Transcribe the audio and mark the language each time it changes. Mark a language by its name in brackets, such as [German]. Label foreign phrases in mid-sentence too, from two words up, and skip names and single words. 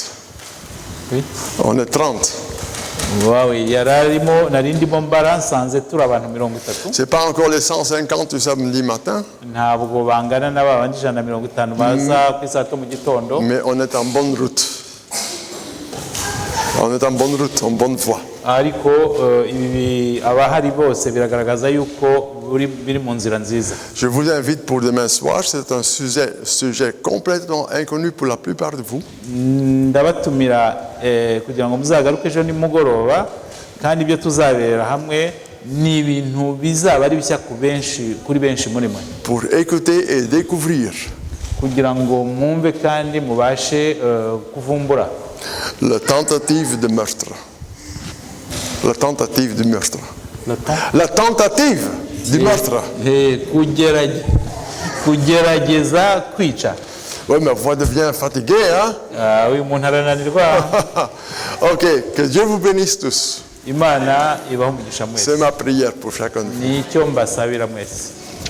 [French] Oui. On est 30. Waouh, [Kinyarwanda] yararimo narindimo mbara nsanze turi abantu 30. [French] C'est pas encore les 150 du samedi matin. [Kinyarwanda] Ntabwo bangana n'abandi 150 baza ku isato mu gitondo. [French] Mais on est en bonne route. On est en bonne route, en bonne voie. [Kinyarwanda] Ariko ibi abahari bose biragaragaza yuko biri mu nzira nziza. [French] Je vous invite pour demain soir, c'est un sujet complètement inconnu pour la plupart de vous. [Kinyarwanda] Ndabatumira kugira ngo muzagaruke ejo nimugoroba kandi ibyo tuzabera hamwe ni ibintu bizaba ari bishya kuri benshi muri mwe. [French] Pour écouter et découvrir. [Kinyarwanda] Kugira ngo mwumve kandi mubashe kuvumbura. [French] La tentative de meurtre. La tentative du meurtre. La tentative du meurtre. [Kinyarwanda] Kugerageza kwica. [French] Oui, ma voix devient fatiguée, hein? [Kinyarwanda] Oui, umuntu arananirwa. [French] Ok, que Dieu vous bénisse tous. [Kinyarwanda] Imana ibaho umugisha mwese. [French] C'est ma prière pour chacun de vous. [Kinyarwanda] Nicyo mbasabira mwese.